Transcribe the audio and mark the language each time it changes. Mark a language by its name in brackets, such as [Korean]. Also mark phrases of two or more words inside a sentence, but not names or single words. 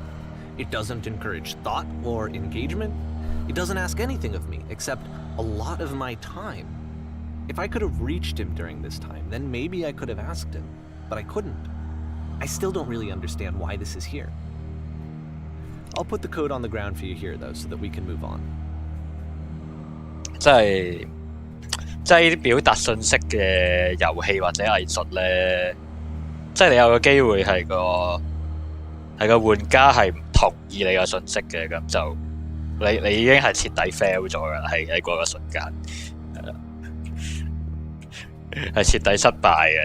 [English] It doesn't encourage thought or engagement. It doesn't ask anything of me, except a lot of my time. If I could have reached him during this time, then maybe I could have asked him, but I couldn't. I still don't really understand why this is here. I'll put the code on the ground for you here, though, so that we can move on. [Cantonese] 即係呢啲表達信息嘅遊戲或者藝術咧，即係你有個機會係個玩家係唔同意你個信息嘅，咁就你已經係徹底 fail 咗㗎啦，喺嗰個瞬間，係啦，係徹底失敗嘅。